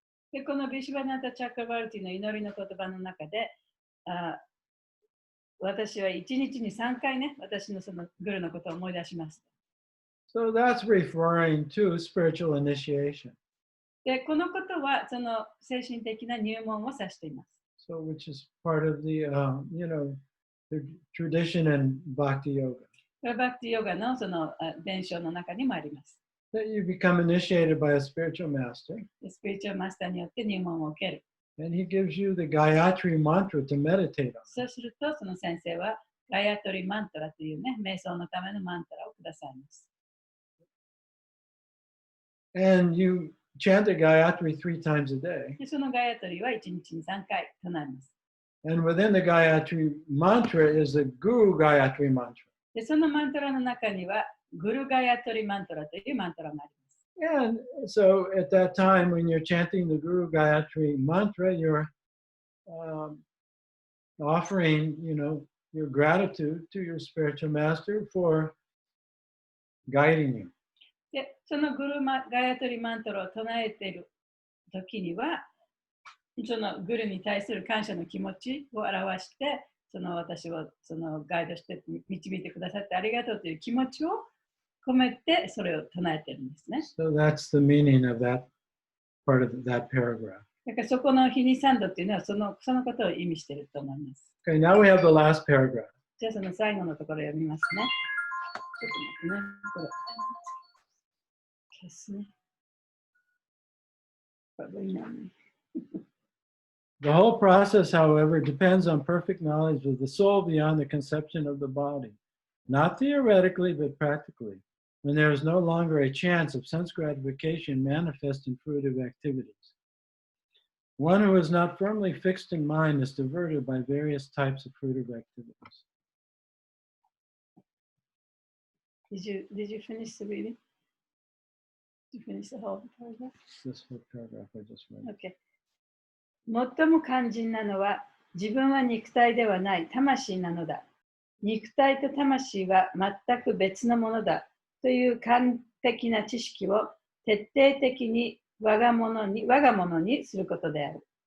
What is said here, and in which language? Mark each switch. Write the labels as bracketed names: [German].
[Japanese] でこのビシュバナタ・チャクラバルティの祈りの言葉の中で、私は1日に3回ね、私のそのグルのことを思い出します。 [English] So that's referring to spiritual initiation. [Japanese] で、このことはその精神的な入門を指しています。 [English] So which is part of the, the tradition in Bhakti Yoga. [Japanese] バクティヨガのその伝承の中にもあります。 [English] That you become initiated by a spiritual master. [Japanese] スピリチュアルマスターによって入門を受ける。 [English] And he gives you the Gayatri mantra to meditate on. [Japanese] そうすると、その先生はガヤトリマントラというね、瞑想のためのマントラをくださいます。 [English] And you chant the Gayatri 3 times a day. [Japanese] でそのガヤトリは1日に3回唱えます。 [English] And within the Gayatri mantra is the Guru Gayatri mantra. [Japanese] でそのマントラの中には、グルガヤトリマントラというマントラがあります。 [English] And so at that time, when you're chanting the Guru Gayatri mantra, you're offering, your gratitude to your spiritual master for guiding you. [Japanese] でそのグルガヤトリマントラを唱えている時には、そのグルに対する感謝の気持ちを表して、私をガイドして導いてくださってありがとうという気持ちを込めてそれを唱えているんですね。 [English] So that's the meaning of that part of that paragraph. [Japanese] だからそこの日に三度っていうのはそのことを意味していると思います。 [English] Okay, now we have the last paragraph. [Japanese] じゃあその最後のところを読みますね。ちょっと待ってね。これ消すね。これいいなね。 [English] The whole process, however, depends on perfect knowledge of the soul beyond the conception of the body, not theoretically, but practically, when there is no longer a chance of sense gratification manifest in fruitive activities. One who is not firmly fixed in mind is diverted by various types of fruitive activities. Did you finish the reading? Did you finish the whole paragraph? This whole paragraph I just read. Okay. [Japanese] 最も肝心なのは、自分は肉体ではない魂なのだ。肉体と魂は全く別のものだという完璧な知識を徹底的に我が物にすることである。